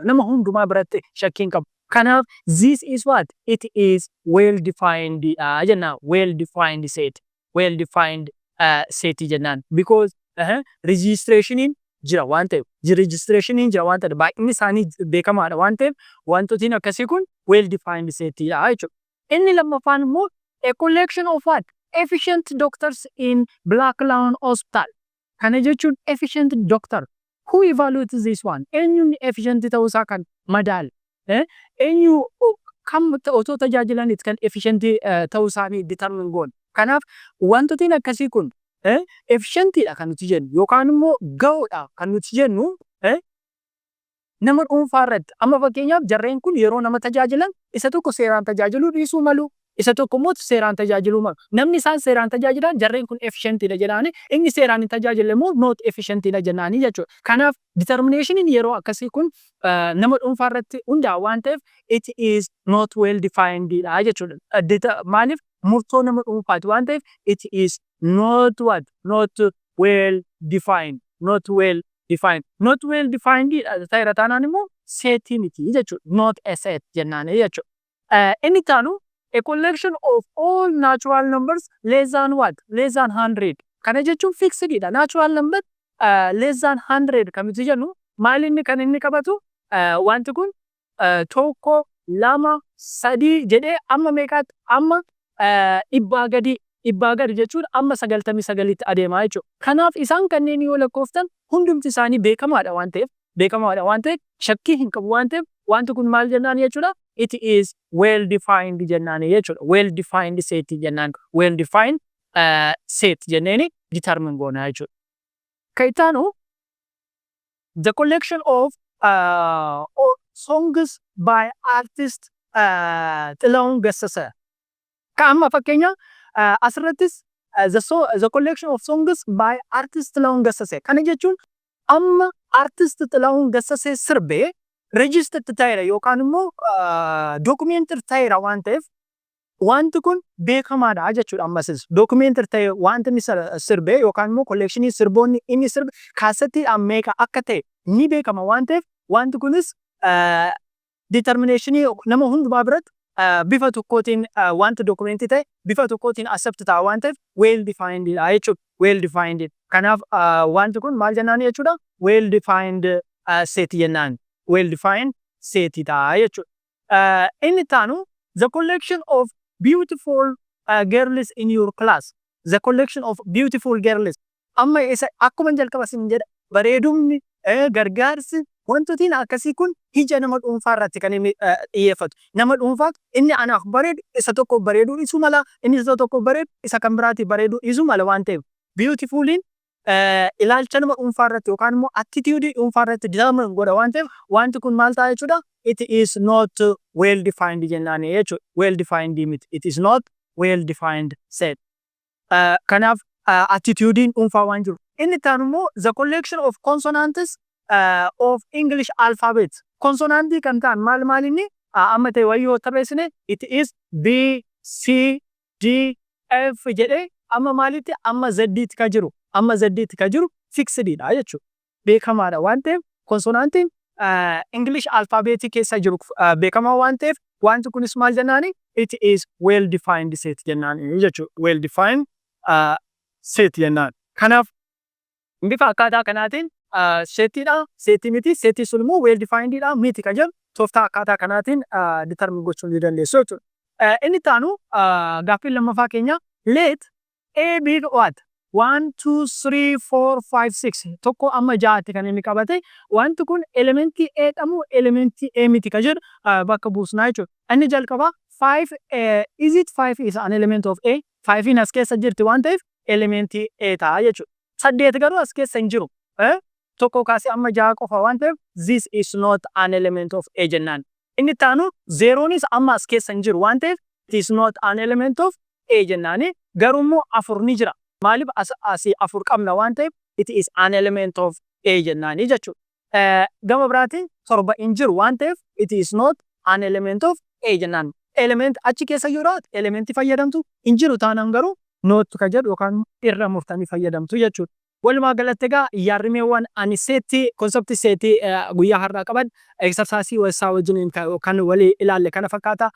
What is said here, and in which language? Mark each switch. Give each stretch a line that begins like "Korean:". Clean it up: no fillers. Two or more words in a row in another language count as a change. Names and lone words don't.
Oromo: Nama hundumaa biratti shakkii hin qabu. Kanaaf
English: this is what? It is well defined
Oromo: jennaan.
English: Well defined set. Well defined set
Oromo: jennaan. Because registrationiin jira waan ta'eef registrationiin jira waan ta'eef baay'inni isaanii beekamaadha waan ta'eef wantootiin akkasii kun
English: well defined
Oromo: setidha jechuudha. Inni lammaffaan immoo
English: a collection of what? Efficient doctors in Black Lion Hospital.
Oromo: Kana jechuun
English: efficient doctor. Who evaluates this one?
Oromo: Eenyuun efficient ta'uusaa kan madaala. Eenyu kam otoo tajaajilaniit kan efficient ta'uusaanii determine goona. Kanaaf wantootiin akkasii kun efficientidha kan nuti jennu yookaan immoo gahoodha kan nuti jennu nama dhuunfaa irratti. Amma fakkeenyaaf jarreen kun yeroo nama tajaajilan isa tokko seeraan tajaajiluu dhiisuu malu. Isa tokko immoo seeraan tajaajiluu malu. Namni isaan seeraan tajaajilan jarreen kun efficientidha jedhaani inni seeraan hin tajaajille immoo
English: not efficientidha
Oromo: jennaanii jechuudha. Kanaaf determinationin yeroo akkasii kun nama dhuunfaa irratti hundaa'a waan ta'eef
English: it is not well definedidha
Oromo: jechuudha. Maaliif murtoo nama dhuunfaati waan ta'eef
English: it is not what? Not well defined. Not well defined. Not well definedidha
Oromo: ta'eera taanaan immoo seetii miti jechuudha.
English: Not a set
Oromo: jennaanii jechuudha. Inni taanu
English: a collection of all natural numbers less than what? Less than 100.
Oromo: Kana jechuun fixedidha.
English: Natural number less than 100
Oromo: kamitti jennu maal inni kan inni qabatu wanti kun tokko lama sadii jedhee amma meeqaatti amma dhibbaa gadi jechuun amma 99tti adeemaa jechuudha. Kanaaf isaan kanneen yoo lakkooftan hundumti isaanii beekamaadha waan ta'eef shakkii hin qabu waan ta'eef wanti kun maal jennaan jechuudha.
English: It is well defined
Oromo: jennaan jechuudha.
English: Well defined set jennaan. Well defined set
Oromo: jenneeni determine goona jechuudha.
English: Kaitaanu the collection of songs by artist Xilahuun Gassasee.
Oromo: Amma fakkeenya asirrattis
English: the collection of songs by artist Xilahuun Gassasee.
Oromo: Kana jechuun amma artist Xilahuun Gassasee sirbee registered ta'eera yookaan immoo documented ta'eera waan ta'eef wanti kun beekamaadha jechuudha. Ammasis documented ta'e wanti inni sirbee yookaan immoo collectionii sirboonni inni sirbe kaasettiidhaan meeqa akka ta'e ni beekama waan ta'eef wanti kunis determinationii nama hundumaa biratti bifa tokkootiin wanta dokumentii ta'e bifa tokkootiin accept ta'a waan ta'eef well defined jechuudha.
English: Well defined.
Oromo: Kanaaf wanti kun maal jennaan jechuudha.
English: Well defined set jennaan. Well defined set
Oromo: ta'a jechuudha. Inni taanu
English: the collection of beautiful girls in your class. The collection of beautiful girls.
Oromo: Amma isa akkuma jalqaba sin jedha bareedumni gargaarsi wantootni akkasii kun ija nama dhuunfaa irratti kan inni xiyyeeffatu. Nama dhuunfaa inni anaaf bareedu isa tokko bareeduu dhiisuu mala inni isa tokko bareedu isa kan biraatti bareeduu dhiisuu mala waan ta'eef beautifuliin ilaalcha nama dhuunfaa irratti yookaan immoo attitude dhuunfaa irratti determine godha waan ta'eef wanti kun maal ta'a jechuudha.
English: It is not well defined
Oromo: jennaan jechuudha.
English: Well defined miti. It is not well defined set.
Oromo: Kanaaf attitudein dhuunfaa waan jiru. Inni taanu immoo
English: the collection of consonants of English alphabet.
Oromo: Consonantii kan ta'an maal inni amma ta'e wayyoo tarreessine
English: it is B, C, D, F
Oromo: jedhee amma maalitti amma Z'tti ka jiru. Amma Z'tti ka jiru fixedidha jechuudha. Beekamaadha waan ta'eef consonantiin English alphabetii keessa jiru beekamaa waan ta'eef wanti kunis maal jennaani
English: it is well defined set
Oromo: jennaani jechuudha.
English: Well defined set jennaan.
Oromo: Kanaaf bifa akkaataa kanaatiin settiidha. Settii miti. Settii sun immoo
English: well definedidha
Oromo: miti kan jedhu tooftaa akkaataa kanaatiin determine gochuu ni dandeessu jechuudha. Inni taanu gaaffii lammaffaa keenya
English: let A be what?
Oromo: 1, 2, 3, 4, 5, 6 tokko amma 6tti kan inni qabate wanti kun elementii A dhamu elementii A miti kan jedhu bakka buusnaa jechuudha. Inni jalqaba
English: 5 is it 5 is an element of A?
Oromo: 5 as keessa jirti waan ta'eef elementii A ta'a jechuudha. 8 garuu as keessa hin jiru. Tokko kaasee amma 6 qofa waan ta'eef
English: this is not an element of A
Oromo: jennaan. Inni taanu 0nis amma as keessa hin jiru waan ta'eef
English: it is not an element of A
Oromo: jennaani. Garuu immoo 4 ni jira. Maaliif asii 4 qabna waan ta'eef
English: it is an element of A
Oromo: jennaani jechuudha. Gama biraatiin 7 hin jiru waan ta'eef
English: it is not an element of A
Oromo: jennaan. Element achi keessa yoo jiraatu elementii fayyadamtu hin jiru taanaan garuu not ka jedhu yookaan irra murtanii fayyadamtu jechuudha. Walumaa galatti egaa yaadrimeewwan ani seetii konseptii seetii guyyaa har'aa qaban eksarsaasii wasaa wajjin kan walii ilaalle kana fakkaata.